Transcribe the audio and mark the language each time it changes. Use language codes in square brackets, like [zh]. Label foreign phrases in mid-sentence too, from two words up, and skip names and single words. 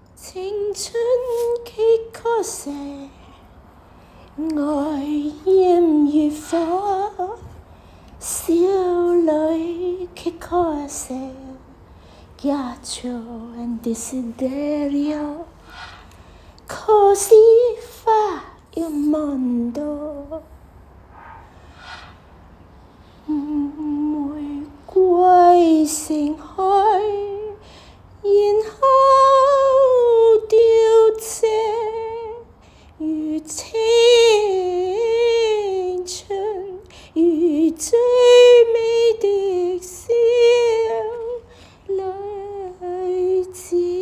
[yue] 青春幾可惜，愛焰如火，少女幾可惜 ， [it] ghiaccio e desiderio, così fa il mondo. [yue] 玫瑰盛開，然後凋謝，如青春，如最美的小女子。